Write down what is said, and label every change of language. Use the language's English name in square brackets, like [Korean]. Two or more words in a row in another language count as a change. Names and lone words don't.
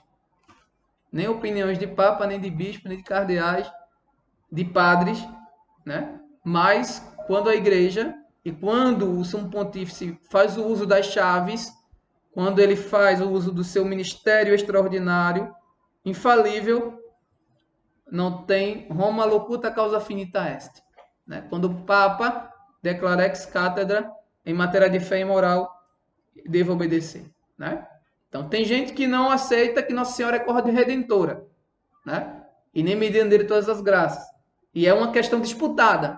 [Portuguese] Nem opiniões de papa, nem de bispo, nem de cardeais, de padres, né? Mas quando a igreja e quando o sumo pontífice faz o uso das chaves, quando ele faz o uso do seu ministério extraordinário, infalível, não tem [Latin] Roma locuta causa finita est. [Portuguese] Né? Quando o Papa declara [Latin] ex cátedra [Portuguese] em matéria de fé e moral, devo obedecer. Né? Então, tem gente que não aceita que Nossa Senhora é redentora, né? E nem medianeira de todas as graças. E é uma questão disputada.